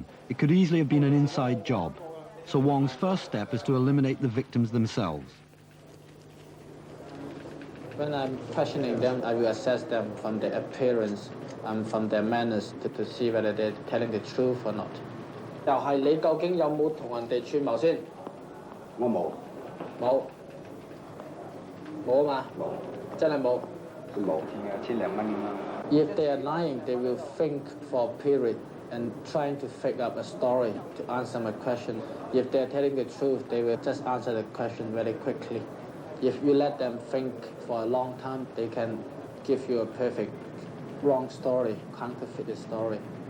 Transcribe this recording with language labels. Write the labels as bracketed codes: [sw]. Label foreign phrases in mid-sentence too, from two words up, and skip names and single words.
[en] It could easily have been an inside job. So Wong's first step is to eliminate the victims themselves. When I'm questioning them, I will assess them from their appearance and from their manners to see whether they're telling the truth or not. [yue] 就係你究竟有冇同人哋串謀先？我冇，冇，冇啊嘛，真係冇。冇千零蚊咁啦。 [en] If they are lying, they will think for a period and trying to fake up a story to answer my question. If they are telling the truth, they will just answer the question very quickly. If you let them think for a long time, they can give you a perfect wrong story, counterfeit the story.